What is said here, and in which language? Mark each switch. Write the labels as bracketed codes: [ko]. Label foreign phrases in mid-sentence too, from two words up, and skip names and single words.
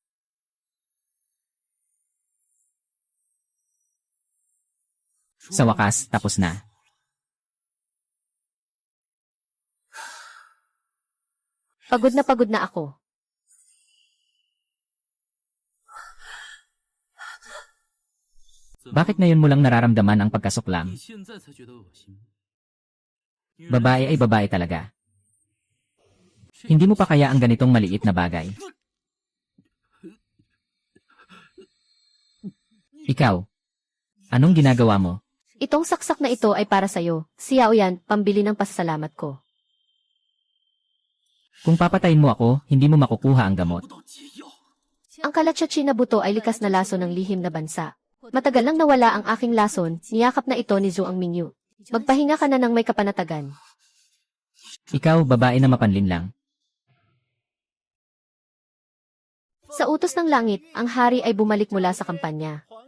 [tl] Sa wakas, tapos na. Pagod na ako. Bakit ngayon mo lang nararamdaman ang pagkasuklam? [zh] 你现在才觉得恶心。 [tl] Babae ay babae talaga. Hindi mo pa kaya ang ganitong maliit na bagay? Ikaw, anong ginagawa mo? Itong saksak na ito ay para sa'yo. Si Yao yan, pambili ng pasasalamat ko. Kung papatayin mo ako, hindi mo makukuha ang gamot. [zh] 不到解药， [tl] Ang Kalatsachi na buto ay likas na lason ng lihim na bansa. Matagal nang nawala ang aking lason, niyakap na ito ni Zhuang Mingyu. Magpahinga ka na ng may kapanatagan. Ikaw, babae na mapanlin lang. Sa utos ng langit, ang hari ay bumalik mula sa kampanya.